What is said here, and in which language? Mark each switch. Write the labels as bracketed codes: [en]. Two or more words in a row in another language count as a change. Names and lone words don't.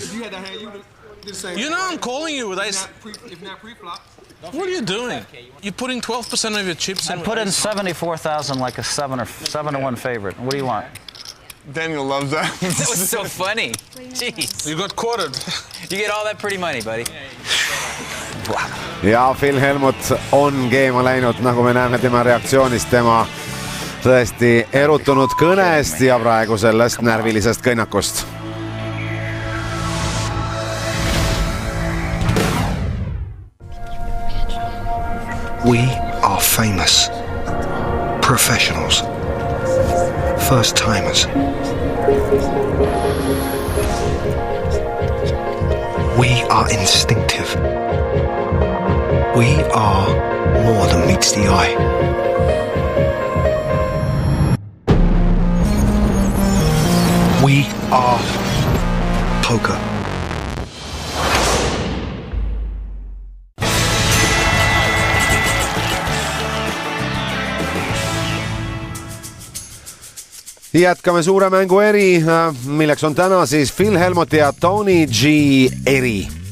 [en] You know I'm calling you with ace. What are you doing? You're putting 12% of your chips in. I put in 74,000 like a 7-1 favorite. What do you want? Daniel loves that. That was so funny. Jeez. You got quartered. You get all that pretty money, buddy. [et] Ja Phil Helmut on keema läinud, nagu me näeme tema reaktsioonist, tema tõesti erutunud kõnest ja praegu sellest närvilisest kõnnakust. [en] We are famous. Professionals. First timers. We are instinctive. We are more than meets the eye. We are poker. [et] Jätkame suure mängu eri, milleks on täna siis Phil Helmuti ja Tony G eri.